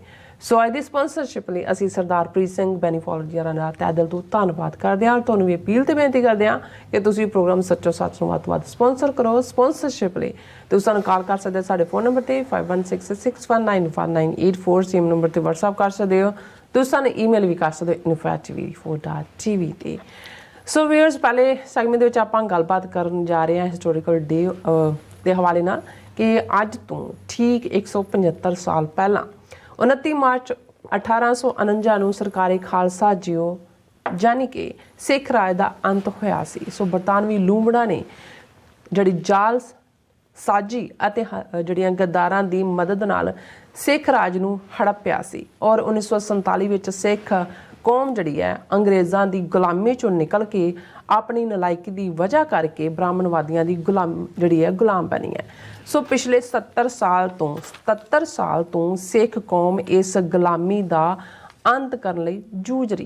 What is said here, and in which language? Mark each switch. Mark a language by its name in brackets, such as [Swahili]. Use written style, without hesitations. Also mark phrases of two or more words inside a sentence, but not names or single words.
[Punjabi] ਸੋ ਅੱਜ ਕੀ ਸਪਾਂਸਰਸ਼ਿਪ ਲਈ ਅਸੀਂ ਸਰਦਾਰ ਪ੍ਰੀਤ ਸਿੰਘ ਬੈਨੀਫਾਲ ਜੀ ਕਾ ਤਹਿ ਦਿਲ ਤੋਂ ਧੰਨਵਾਦ ਕਰਤੇ ਹੈਂ। ਤੁਹਾਨੂੰ ਭੀ ਅਪੀਲ ਤੋ ਬੇਨਤੀ ਕਰਤੇ ਹੈਂ ਕਿ ਤੁਸੀਂ ਪ੍ਰੋਗਰਾਮ ਸੱਚੋ ਸੱਚ ਨੂੰ ਵੱਧ ਤੋਂ ਵੱਧ ਸਪਾਂਸਰ ਕਰੋ। ਸਪਾਂਸਰਸ਼ਿਪ ਲਈ ਤੁਸੀਂ ਸਾਨੂੰ ਕਾਲ ਕਰ ਸਕਤੇ ਸਾਡੇ ਫੋਨ ਨੰਬਰ ਤੇ 5166191984, [English] same number [Punjabi] ਤੇ ਵਟਸਐਪ ਕਰ ਸਕਤੇ ਹੋ। ਤੁਸੀਂ ਸਾਨੂੰ ਈਮੇਲ ਭੀ ਕਰ ਸਕਤੇ ਹੋ info@tv4.tv ਤੇ। ਸੋ ਵਿਊਅਰਜ਼, ਪਹਿਲੇ ਸੈਗਮੈਂਟ ਦੇ ਵਿਚ ਆਪਾਂ ਗੱਲਬਾਤ ਕਰਨ ਜਾ ਰਹੇ ਹੈਂ [English] historical day [Punjabi] ਕੇ ਹਵਾਲੇ ਨਾਲ ਕਿ ਅੱਜ ਤੋਂ ਠੀਕ 175 ਸਾਲ ਪਹਿਲਾ 29 ਮਾਰਚ 1849 ਨੂੰ ਸਰਕਾਰੀ ਖ਼ਾਲਸਾ ਜੀਓ ਯਾਨੀ ਕਿ ਸਿੱਖ ਰਾਜ ਕਾ ਅੰਤ ਹੋਇਆ ਸੀ। ਸੋ ਬਰਤਾਨਵੀ ਲੂੰਬੜਾਂ ਨੇ ਜਿਹੜੀ ਜਾਲ ਸਾਜ਼ੀ ਅਤੇ ਜਿਹੜੀਆਂ गद्दारां ਦੀ ਮਦਦ ਨਾਲ ਸਿੱਖ ਰਾਜ ਨੂੰ ਹੜਪਿਆ ਸੀ ਔਰ 1947 ਵਿੱਚ सिख ਕੌਮ ਜਿਹੜੀ ਹੈ ਅੰਗਰੇਜ਼ਾਂ ਦੀ ਗੁਲਾਮੀ ਚੋਂ ਨਿਕਲ ਕੇ ਆਪਣੀ ਨਲਾਇਕੀ ਦੀ ਵਜ੍ਹਾ ਕਰਕੇ ਬ੍ਰਾਹਮਣਵਾਦੀਆਂ ਦੀ ਗੁਲਾਮ ਬਣੀ ਹੈ। ਸੋ ਪਿਛਲੇ 77 ਸਾਲ ਤੋਂ ਸਿੱਖ ਕੌਮ ਇਸ ਗੁਲਾਮੀ ਦਾ ਅੰਤ ਕਰਨ ਲਈ ਜੂਝ ਰਹੀ ਹੈ।